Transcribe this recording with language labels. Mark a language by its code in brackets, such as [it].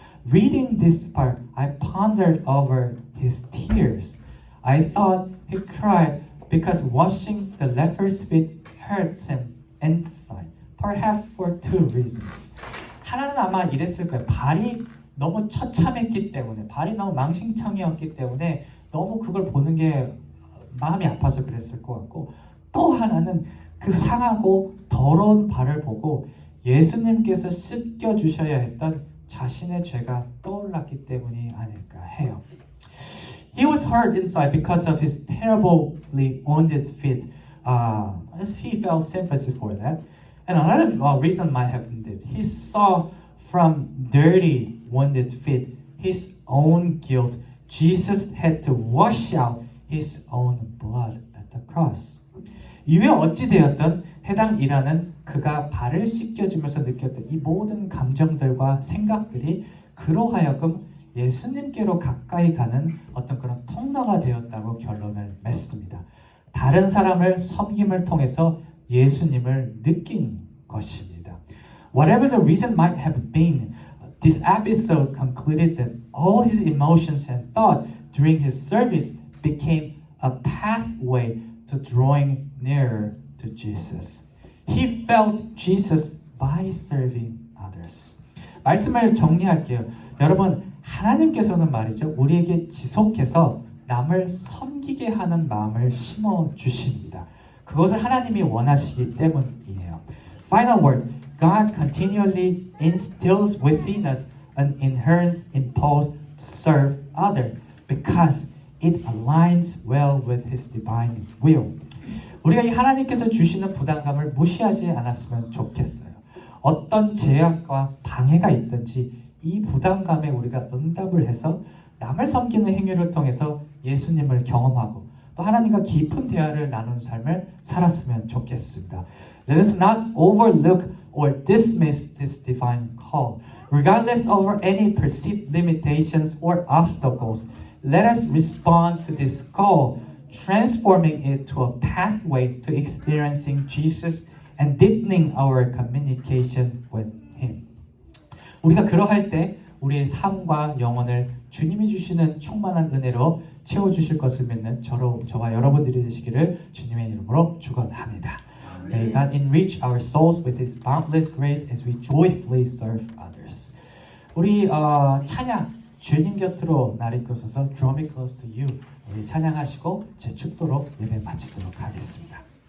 [en] Reading this part, I pondered over his tears. I thought he cried because washing the leper's feet hurts him inside. Perhaps for two reasons. [ko] 하나는 아마 이랬을 거예요. 발이 너무 처참했기 때문에, 발이 너무 망신창이었기 때문에 너무 그걸 보는 게 마음이 아파서 그랬을 것 같고, 또 하나는 그 상하고 더러운 발을 보고 예수님께서 씻겨 주셔야 했던 자신의 죄가 떠올랐기 때문이 아닐까 해요. [en] He was hurt inside because of his terribly wounded feet. He felt sympathy for that. And another reason might have been that he saw from dirty, wounded feet his own guilt. Jesus had to wash out his own blood at the cross. [ko] 이후에 어찌되었든 해당 일하는 그가 발을 씻겨주면서 느꼈던 이 모든 감정들과 생각들이 그로 하여금 예수님께로 가까이 가는 어떤 그런 통로가 되었다고 결론을 맺습니다. 다른 사람을 섬김을 통해서 예수님을 느낀 것입니다. [en] Whatever the reason might have been, this episode concluded that all his emotions and thought during his service became a pathway to drawing nearer to Jesus. He felt Jesus by serving others. [ko] 말씀을 정리할게요. 여러분, 하나님께서는 말이죠, 우리에게 지속해서 남을 섬기게 하는 마음을 심어 주십니다. 그것을 하나님이 원하시기 때문이에요. [en] Final word. God continually instills within us an inherent impulse to serve others because it aligns well with His divine will. [ko] 우리가 이 하나님께서 주시는 부담감을 무시하지 않았으면 좋겠어요. 어떤 제약과 방해가 있든지 이 부담감에 우리가 응답을 해서 남을 섬기는 행위를 통해서 예수님을 경험하고 또 하나님과 깊은 대화를 나누는 삶을 살았으면 좋겠습니다. [en] Let us not overlook or dismiss this divine call. Regardless of any perceived limitations or obstacles, let us respond to this call, transforming it to a pathway to experiencing Jesus and deepening our communication with Him. [ko] 우리가 그러할 때 우리의 삶과 영혼을 주님이 주시는 충만한 은혜로 채워주실 것을 믿는 저와 여러분들이 되시기를 주님의 이름으로 축원합니다. [en] May God enrich our souls with His boundless grace as we joyfully serve others. [ko] 우리 찬양 주님 곁으로 나를 이끌어서 [en] Draw me close to you. [ko] 우리 찬양하시고 제 축도로 예배 마치도록 하겠습니다.